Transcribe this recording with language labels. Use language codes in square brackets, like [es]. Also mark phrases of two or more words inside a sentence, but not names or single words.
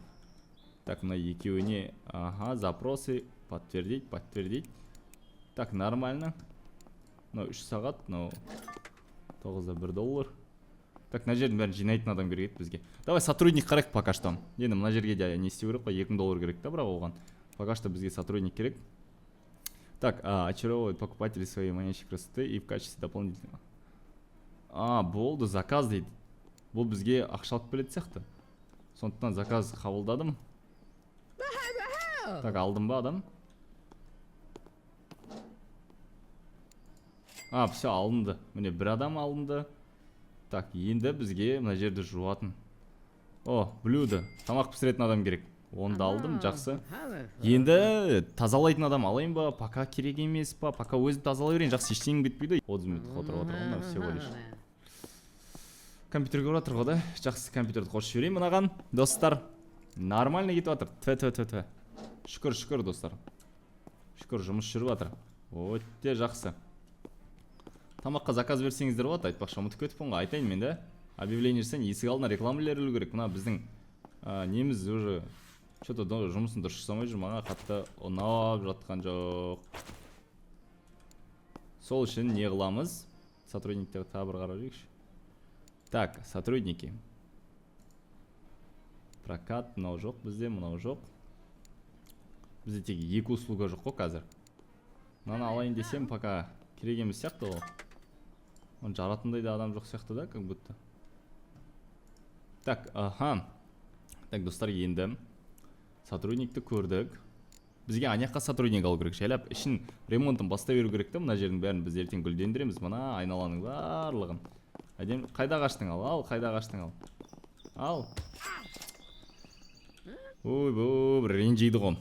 [kk] Так, мына екеуіне, [ru] запросы, подтвердить. Так, нормально. [kk] Мынау 3 сағат, мынау 9-да $1. Так, мына жердің бәрін жинайтын адам керек бізге. Давай сотрудник қарайық [ru] пока что. [kk] Енді мына жерге де не істеу керек қой, $2000 керек та, бірақ оған. [ru] Пока что [kk] бізге сотрудник керек. [ru] Так, очаровывать покупатели своей манящей красоты и в качестве дополнительного. [kk] Болды, заказ дейді. Бұл бізге ақша алып келетін сияқты. Сондықтан заказ қабылдадым. Так, алдым ба адам? Все, алынды. Міне бір адам алынды. Так, енді бізге мына жерді жуатын. Блюдо. Тамақ пісіретін адам керек. Оны да алдым, жақсы. Енді тазалайтын адам алайын ба? Пока керек емес па? Пока өзім тазалай берейін, жақсы ештеңім кетпейді. 30 минут отырып отырған, [ru] всего лишь. [kk] Компьютерге отырып ғой да. Жақсы компьютерді қосып жіберейін мынаған. Достар, нормально кетіп жатыр. Тв. Шүкір, достар. Шүкір, жұмыс жүріп жатыр. Өте жақсы. тамаққа заказ берсеңіздер болады, айтпақшы ұмытып кетіппін ғой, айтайын мен да. Объявление жасайын, есік алдына реклама ілерілу керек. Мына біздің неміз [ru] уже что-то [kk] жұмысын дұрыс жасамай жүр, маған қатты ұнап жатқан жоқ. Сол үшін не қыламыз? Сотрудниктерді тағы бір қарап жүрейікші. [ru] Так, сотрудники. [kk] Прокат, мынау жоқ бізде, мынау жоқ. Бізде тек екі услуга жоқ қой қазір. Мынаны алайын десем, пока керек емес сияқты ол. Оны жаратындай да адам жоқ сияқты да, [ru] как будто. [kk] Так, аха. Так, достар, енді сотрудникті көрдік. Бізге аяққа сотрудник алу керек. Жайлап ішін ремонтын бастай беру керек та, мына жердің бәрін біз ертең гүлдендіреміз. Мына айналаның барлығын. Әдем, қайда қаштың ал, қайда қаштың ал. Ал. Ой, ренжиді ғой.